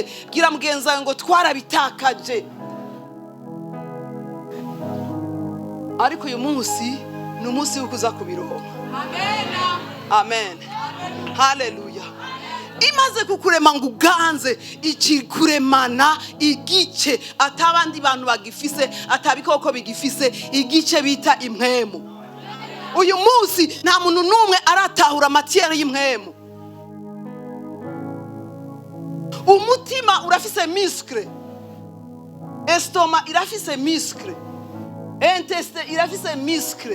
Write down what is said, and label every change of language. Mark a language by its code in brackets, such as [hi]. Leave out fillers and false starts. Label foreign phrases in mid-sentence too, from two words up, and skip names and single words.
[rn] Gira mugenzi wawe ngo twarabitakaje. Ariko uyu munsi ni umunsi wo kuza kubironka. Amen. Amen. Haleluya. Imaze kukurema ngo uganze, ikikuremana igice atabandi bantu bagifise, atabikoko bigifise, igice bita impwemu. Uyu munsi nta muntu numwe aratahura matière y'impwemu. Umutima urafise muscle, estomac irafise muscle, intestin irafise muscle.